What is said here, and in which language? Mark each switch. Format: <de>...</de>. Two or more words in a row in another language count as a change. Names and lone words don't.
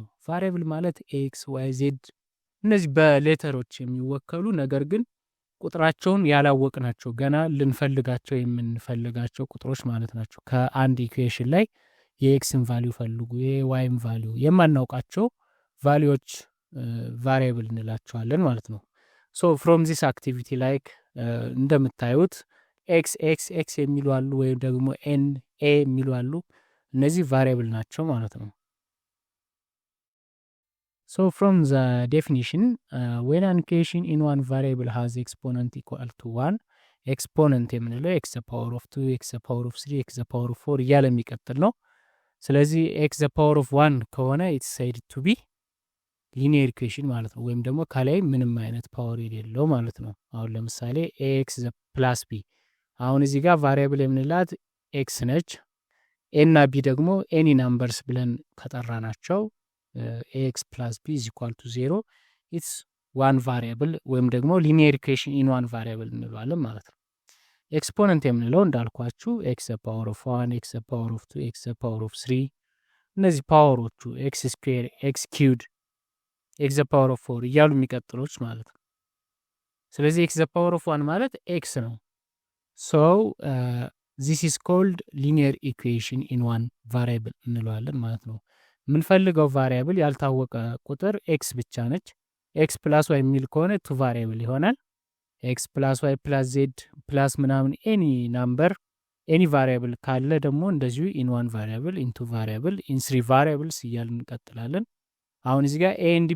<am>ቫሪያብል ማለት</am> <en>x, y, z</en> <am>እነዚህ በሌተሮች የሚወከሉ ነገር ግን ቁጥራቸውን ያላወቅናቸው ገና ልንፈልጋቸው የምንፈልጋቸው ቁጥሮች ማለት ናቸው። ከአንድ ኢኩዌሽን ላይ የኤክስን ቫሊዩ ፈልጉ፣ የዋይን ቫሊዩ የማናውቃቸው ቫሊዎች ቫሪያብል እንላቸዋለን ማለት ነው።</am> <en>so from this activity like</en> <am>እንደምታዩት ኤክስ የሚሉ አሉ፣ ወይም ደግሞ</am> <en>n a</en> <am>የሚሉ አሉ። እነዚህ ቫሪያብል ናቸው ማለት ነው።</am> <en>So from the definition, when an equation in one variable has exponent equal to 1, exponent የምንለው x the power of 2, x the power of 3, x the power of 4</en> <am>እያለ የሚቀጥል ነው። ስለዚህ</am> <en>x the power of 1</en> <am>ከሆነ</am> <en>it's said to be linear equation</en> <am>ማለት ነው። ወይም ደግሞ ከላይ ምንም አይነት ፓወር የሌለው ማለት ነው። አሁን ለምሳሌ</am> <en>ax plus b፣</en> <am>አሁን እዚህ ጋር ቫሪያብል የምንላት x ነች። a እና b ደግሞ</am> <en>any numbers</en> <am>ብለን ከጠራናቸው</am> <en>ax plus b is equal to 0, it's one variable</en> <am>ወይም ደግሞ</am> <en>linear equation in one variable</en> <am>እንለዋለን ማለት ነው። ኤክስፖነንት የምንለው እንዳልኳችሁ</am> <en>x the power of 1, x the power of 2, x the power of 3</en> <am>እነዚህ ፓወሮቹ</am> <en>x square፣ x cubed፣ x the power of 4</en> <am>እያሉ የሚቀጥሉት ማለት ነው። ስለዚህ</am> <en>x the power of 1 ማለት x ነው። so this is called linear equation in one variable</en> <am>እንለዋለን ማለት ነው። የምንፈልገው ቫሪያብል ያልታወቀ</am> <en>ቁጥር ኤክስ ብቻ ነች። x plus y</en> <am>የሚል ከሆነ</am> <en>two variable ይሆናል። x plus y plus z plus ምናምን any number any variable ካለ</en> <am>ደግሞ እንደዚሁ</am> <en>in one variable, in two variable, in 3 variables</en> <am>እያልን እንቀጥላለን። አሁን እዚህ ጋር</am> <en>a and</en>